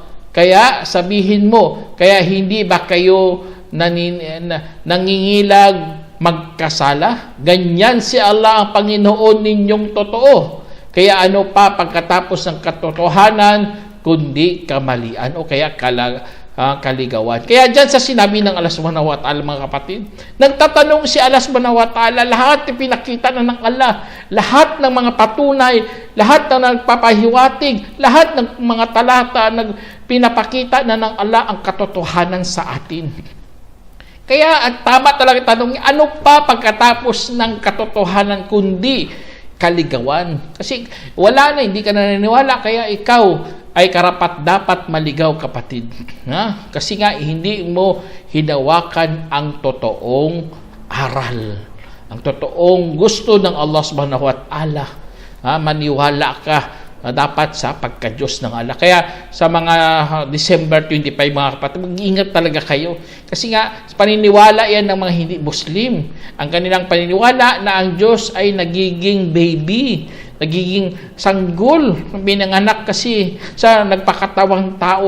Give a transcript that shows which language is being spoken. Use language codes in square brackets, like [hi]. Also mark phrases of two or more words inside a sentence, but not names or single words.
[tl] Kaya sabihin mo, kaya hindi ba kayo nangingilag magkasala? Ganyan si Allah ang Panginoon ninyong totoo. Kaya ano pa pagkatapos ng katotohanan kundi kamalian o kaya kaligawan. Kaya dyan sa sinabi ng Allah [ar] سبحانه وتعالى, [tl] mga kapatid, nagtatanong si Allah [ar] سبحانه وتعالى, [tl] lahat ipinakita na ng Allah, lahat ng mga patunay, lahat ng nagpapahiwatig, lahat ng mga talata pinapakita na ng Allah ang katotohanan sa atin. Kaya ang tama talaga tanong, ano pa pagkatapos ng katotohanan kundi kaligawan? Kasi wala na, hindi ka naniniwala, kaya ikaw ay karapat dapat maligaw, kapatid. Kasi nga hindi mo hinawakan ang totoong aral, ang totoong gusto ng Allah [ar] سبحانه وتعالى. [tl] Maniwala ka dapat sa pagka-Diyos ng Allah. Kaya sa mga December 25, mga kapatid, mag-iingat talaga kayo. Kasi nga, paniniwala yan ng mga hindi Muslim. Ang kanilang paniniwala na ang Diyos ay nagiging baby, nagiging sanggol, binanganak kasi sa nagpakatawang tao.